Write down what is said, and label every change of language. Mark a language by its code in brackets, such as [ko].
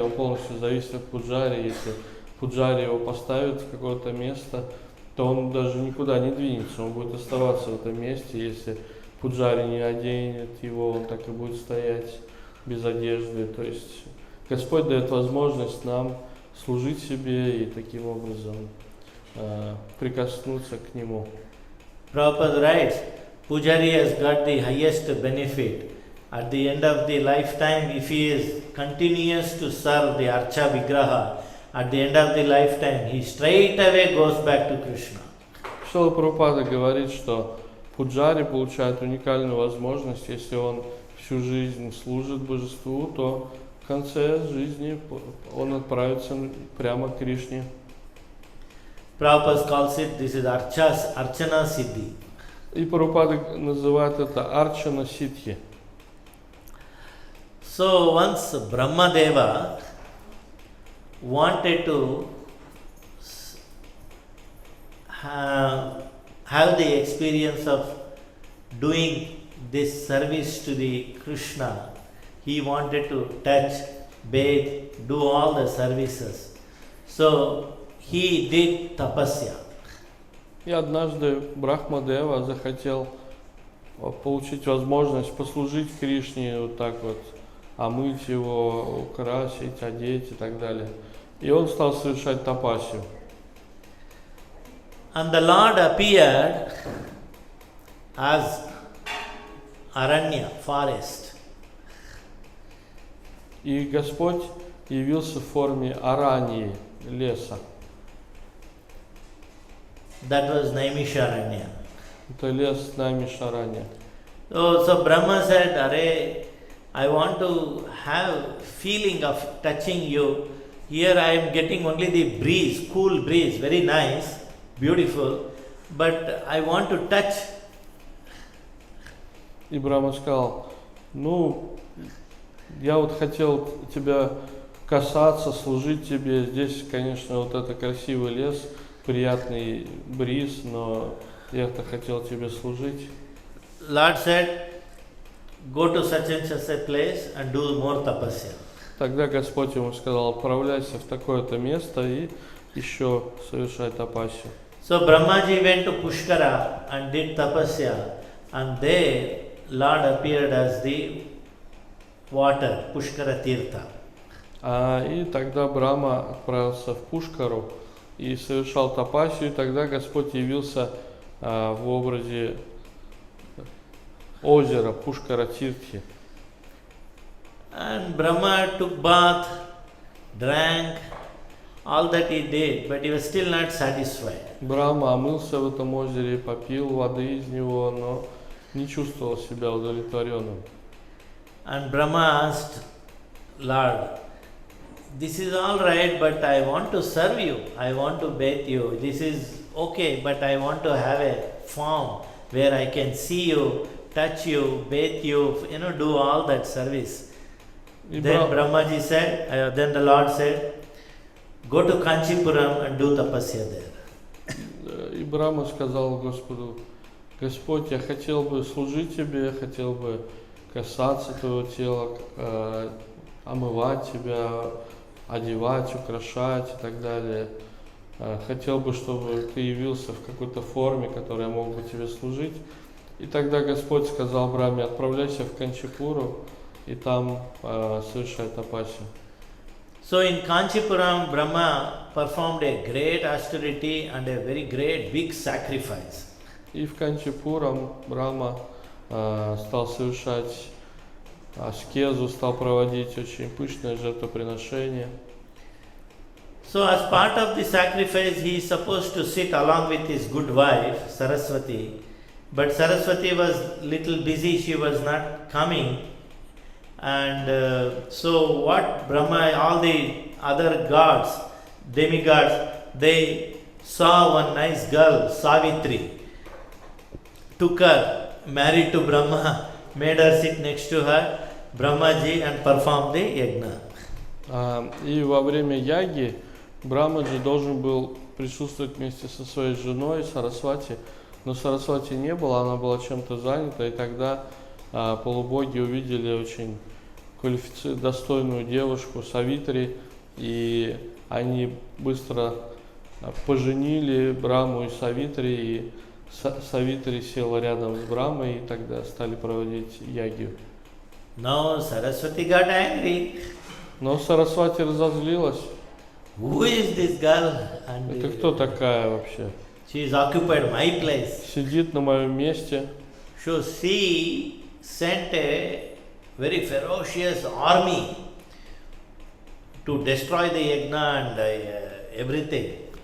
[ru] Он полностью зависит от Пуджари. Если Пуджари его поставит в какое-то место, то он даже никуда не двинется, он будет оставаться в этом месте. Если Пуджари не оденет его, он так и будет стоять без одежды. То есть Господь дает возможность нам служить себе и таким образом прикоснуться к Нему. [en] Prabhupada writes, Pujari has got the highest benefit. At the end of the lifetime, if he is continuous to serve the Archa Vigraha, at the end of the lifetime, he straight away goes back to Krishna. [ru] Шрила Прабхупада говорит, что Пуджари получает уникальную возможность, если он всю жизнь служит Божеству, то в конце жизни он отправится прямо к Кришне. [en] Prabhupada calls it, this is Archana Siddhi. [ru] И Прабхупада называет это Арчана Ситхи. [en] So once Brahmadeva wanted to have the experience of doing this service to the Krishna. He wanted to touch, bathe, do all the services. So he did tapasya. [ru] И однажды Брахмадева захотел получить возможность послужить Кришне вот так вот, омыть его, украсить, одеть и так далее. И он стал совершать тапасию. [en] And the Lord appeared as Aranya, forest. [ru] И Господь явился в форме араньи, леса. [en] That was Naimisharanya. [ru] Это лес Наймишарanya. [en] So Brahma said, Arey, I want to have feeling of touching you. Here I am getting only the breeze, cool breeze, very nice, beautiful, but I want to touch. [ru] И Брахма сказал, ну, я вот хотел тебя касаться, служить тебе. Здесь, конечно, вот это красивый лес, приятный бриз, но я-то хотел тебе служить. [en] Lord said, go to such and such a place and do more tapasya. [ru] Тогда Господь ему сказал, отправляйся в такое-то место и еще совершай тапасию. [en] So Brahmaji went to Pushkara and did tapasya, and there Lord appeared as the water, Pushkara Tirtha. [ru] И тогда Брахма отправился в Пушкару и совершал тапасию, и тогда Господь явился в образе озера Пушкара Тиртхи. [en] And Brahma took bath, drank, all that he did, but he was still not satisfied. [ru] Брахма омылся в этом озере, попил воды из него, но не чувствовал себя удовлетворенным. [en] And Brahma asked, Lord, this is all right, but I want to serve you. I want to bathe you. This is okay, but I want to have a form where I can see you, touch you, bathe you, do all that service. Then Brahmaji said, then the Lord said, go to Kanchipuram and do tapasya there. [ru] И Брахма сказал Господу, Господь, я хотел бы служить тебе, я хотел бы касаться твоего тела, омывать тебя, одевать, украшать и так далее. Хотел бы, чтобы ты явился в какой-то форме, которой я мог бы тебе служить. И тогда Господь сказал Брахме, отправляйся в Канчипуру и там совершай тапасию. [en] So in Kanchipuram, Brahma performed a great austerity and a very great big sacrifice. [ru] И в Канчипурам Брахма стал совершать аскезу, стал проводить очень пышное жертвоприношение. [en] So as part of the sacrifice, he is supposed to sit along with his good wife, Saraswati. But Saraswati was little busy, she was not coming. And so what Brahma, all the other gods, demigods, they saw one nice girl, Savitri, took her, married to Brahma, made her sit next to her, Brahmaji, and performed the yajna. [ru] И во время яги Брахмаджи должен был присутствовать вместе со своей женой Сарасвати, но Сарасвати не было, она была чем-то занята, и тогда полубоги увидели очень достойную девушку Савитри, и они быстро поженили Брахму и Савитри, и Савитри села рядом с Брахмой, и тогда стали проводить ягью. [en] Now Saraswati got angry. [ru] Но Сарасвати разозлилась. [en] Who is this girl? And [ru] это кто такая вообще? [en] She is occupied my place. [ru] Сидит на моем месте. [en] So she sent a very ferocious army to destroy the yajna and everything.